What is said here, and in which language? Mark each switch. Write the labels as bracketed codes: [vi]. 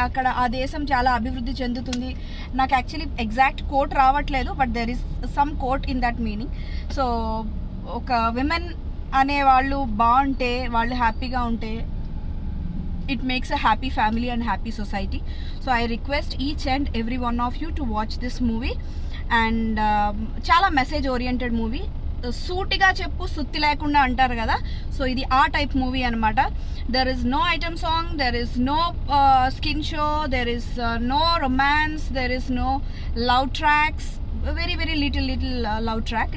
[te] అక్కడ ఆ దేశం చాలా అభివృద్ధి చెందుతుంది. నాకు యాక్చువల్లీ ఎగ్జాక్ట్ కోట్ రావట్లేదు, [en] But there is some quote in that meaning. [te] So ఒక విమెన్ అనే వాళ్ళు బాగుంటే, వాళ్ళు హ్యాపీగా ఉంటే, [en] it makes a happy family and happy society. So I request each and every one of you to watch this movie. [te] And చాలా message oriented movie. సూటిగా చెప్పు సుత్తి లేకుండా అంటారు కదా, సో ఇది ఆ టైప్ మూవీ అనమాట. [en] There is no item song, there is no skin show, there is no romance, there is no love tracks, very little love track.